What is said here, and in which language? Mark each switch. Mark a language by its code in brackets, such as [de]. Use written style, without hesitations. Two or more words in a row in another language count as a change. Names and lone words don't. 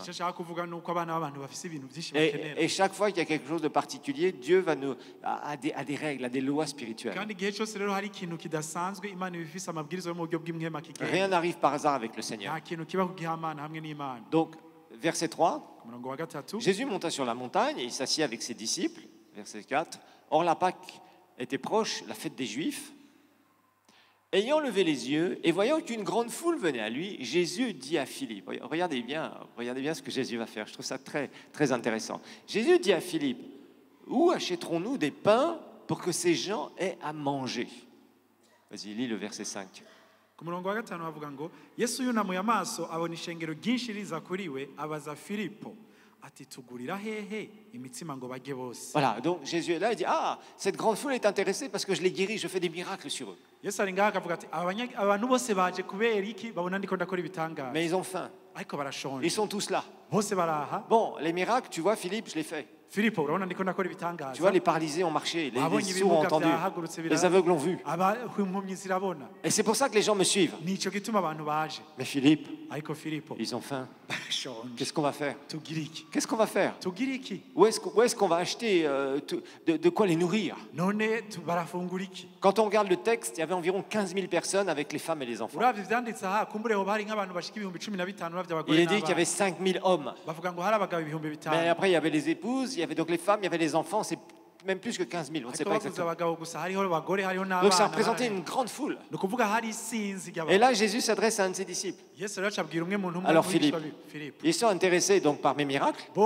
[rw] icyo nshaka kuvuga ni uko abana b'abantu bafite ibintu byinshi bakenera. [fr] Et chaque fois qu'il y a quelque chose de particulier, Dieu va a des règles, a des lois spirituelles. [rn] kandi igihe cyose rero hari ikintu kidasanzwe Imana iba ifise amabwiriza yo mu buryo bw'imwema kigenga. [fr] Rien n'arrive par hasard avec le Seigneur. [rn] nta kintu kiba kugihamana hamwe n'Imana. [fr] Donc, verset 3, [rn] umurongo wa gatatu. [fr] Jésus monta sur la montagne et il s'assit avec ses disciples. Verset 4, or la Pâque était proche, la fête des Juifs. Ayant levé les yeux et voyant qu'une grande foule venait à lui, Jésus dit à Philippe, regardez bien ce que Jésus va faire, je trouve ça très, très intéressant. Jésus dit à Philippe, où achèterons-nous des pains pour que ces gens aient à manger? Vas-y, lis le verset 5. [rn] ku murongo wa gatanu havuga ngo Yesu yunamuye amaso abona ishengero ryinshi riza kuri we abaza Filipo ati tugurira hehe imitsima ngo bajye bose. [fr] Voilà, donc Jésus est là, il dit, ah, cette grande foule est intéressée parce que je les guéris, je fais des miracles sur eux. [rn] Yesu ari ngaha akavuga ati abantu bose baje kubera iki babona ndiko ndakora ibitangaza. [fr] Mais ils ont faim, [rn] ariko barashonje. [fr] ils sont tous là. [rn] bose baraha. [fr] Bon, les miracles, tu vois, Philippe, je l'ai fait. [rn] Filipo urabona ndiko ndakora ibitangaza. [fr] Tu vois, les paralysés ont marché, les sourds ont entendu, les aveugles ont vu. [rn] impumyi zirabona. [fr] Et c'est pour ça que les gens me suivent. [rn] nico gituma abantu baje. [fr] Mais Philippe, [rn] ariko Filipo [fr] ils ont faim. [rn] barashonje. [fr] Qu'est-ce qu'on va faire? [rn] tugira iki? [fr] Qu'est-ce qu'on va faire? [rn] tugira iki? [fr] Où est-ce qu'on va acheter de quoi les nourrir? [rn] none barafungura iki? [fr] Quand on regarde le texte, il y avait environ 15 000 personnes avec les femmes et les enfants. [rn] uravye ivyanditse aha kumbure ho bari nk'abantu bashika 15,000 uravye abagore [fr] Il est dit qu'il y avait 5 000 hommes. [rn] bavuga ngo hari abagabo 5,000. [fr] Mais après, il y avait les épouses, il y avait donc les femmes, il y avait les enfants. C'est même plus que 15 000, on ne sait pas exactement. Donc ça représentait une grande foule. Et là, Jésus s'adresse à un de ses disciples. Alors Philippe, ils sont intéressés donc par mes miracles.